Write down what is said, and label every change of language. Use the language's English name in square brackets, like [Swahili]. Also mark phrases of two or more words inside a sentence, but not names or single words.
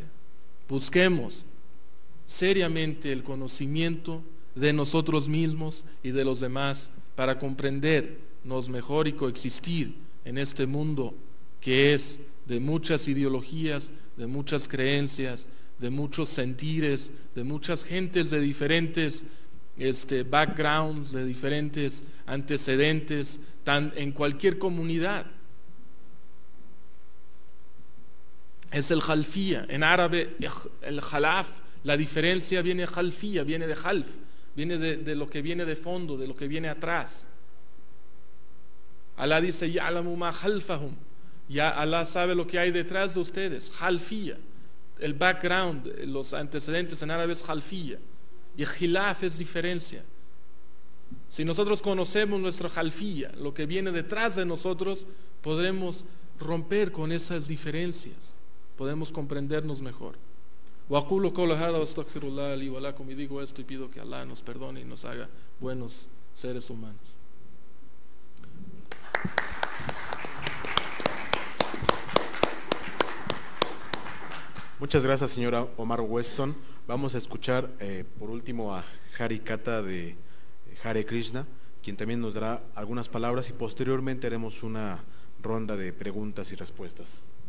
[Spanish] Busquemos seriamente el conocimiento de nosotros mismos y de los demás para comprendernos mejor y coexistir en este mundo que es de muchas ideologías, de muchas creencias, de muchos sentires, de muchas gentes de diferentes backgrounds, de diferentes antecedentes, en cualquier comunidad. Es el jalfía. En árabe, el jalaf, la diferencia viene de jalfía, viene de jalf, viene de lo que viene de fondo, de lo que viene atrás. Allah dice, [Arabic] يعلم ما خلفهم. [Spanish] Ya Allah sabe lo que hay detrás de ustedes. Jalfía. El background, los antecedentes en árabe es jalfía. Y khilaf es diferencia. Si nosotros conocemos nuestra jalfía, lo que viene detrás de nosotros, podremos romper con esas diferencias. Podemos comprendernos mejor. [Arabic] وأقول قول هذا وأستغفر الله لي ولكم. [Spanish] Y digo esto y pido que Allah nos perdone y nos haga buenos seres humanos. Muchas gracias, señora Omar Weston. Vamos a escuchar por último a Hari Kata de Hare Krishna, quien también nos dará algunas palabras y posteriormente haremos una ronda de preguntas y respuestas.